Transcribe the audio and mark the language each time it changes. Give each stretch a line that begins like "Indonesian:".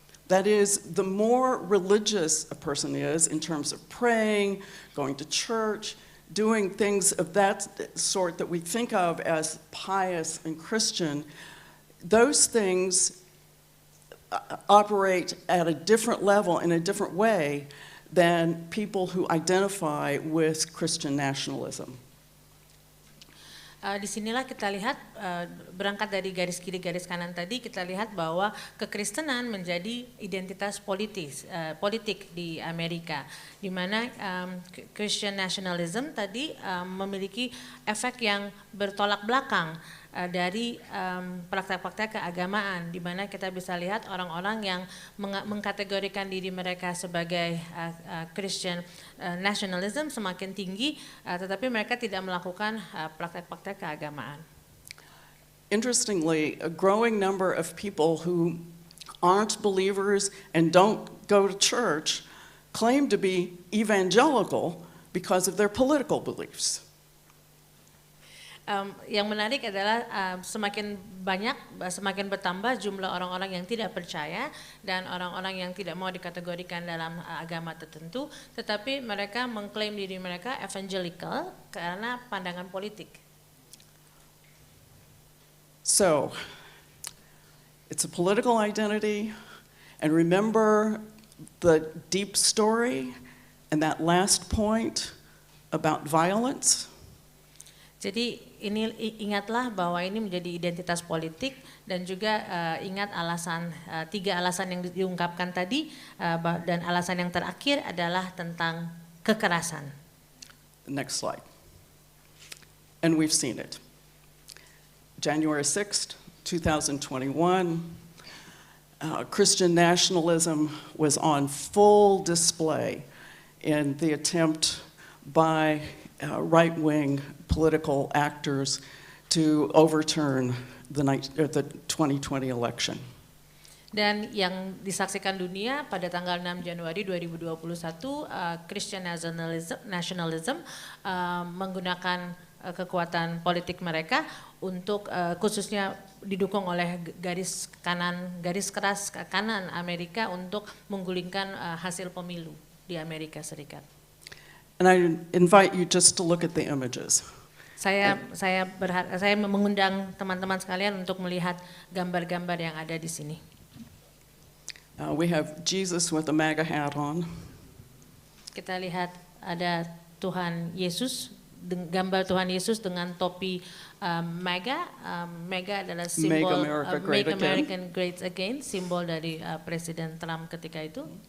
English: That is, the more religious a person is in terms of praying, going to church, doing things of that sort that we think of as pious and Christian, those things operate at a different level in a different way than people who identify with Christian nationalism.
Indonesian: Disinilah kita lihat, berangkat dari garis kiri garis kanan tadi, kita lihat bahwa kekristenan menjadi identitas politik di Amerika, di mana Christian nationalism tadi memiliki efek yang bertolak belakang dari praktek-praktek keagamaan, di mana kita bisa lihat orang-orang yang mengkategorikan diri mereka sebagai Christian nationalism semakin tinggi, tetapi mereka tidak melakukan praktek-praktek keagamaan.
English: Interestingly, a growing number of people who aren't believers and don't go to church claim to be evangelical because of their political beliefs.
Indonesian: Yang menarik adalah semakin bertambah jumlah orang-orang yang tidak percaya dan orang-orang yang tidak mau dikategorikan dalam agama tertentu, tetapi mereka mengklaim diri mereka evangelical karena pandangan politik.
English: So, it's a political identity, and remember the deep story and that last point about violence.
Indonesian: Jadi ingatlah bahwa ini menjadi identitas politik, dan juga ingat tiga alasan yang diungkapkan tadi, dan alasan yang terakhir adalah tentang kekerasan.
English: Next slide. And we've seen it. January 6th, 2021, Christian nationalism was on full display in the attempt by right-wing political actors to overturn the 2020 election.
Indonesian: Dan yang disaksikan dunia pada tanggal 6 Januari 2021, Christian nationalism menggunakan kekuatan politik mereka untuk khususnya didukung oleh garis keras kanan Amerika untuk menggulingkan hasil pemilu di Amerika Serikat.
English: And I invite you just to look at the images.
Indonesian: Saya mengundang teman-teman sekalian untuk melihat gambar-gambar yang ada di sini.
English: We have Jesus with a MAGA hat on.
Indonesian: Kita lihat ada Tuhan Yesus, gambar Tuhan Yesus dengan topi MAGA. MAGA adalah simbol Make America Great Again, simbol dari Presiden Trump ketika itu.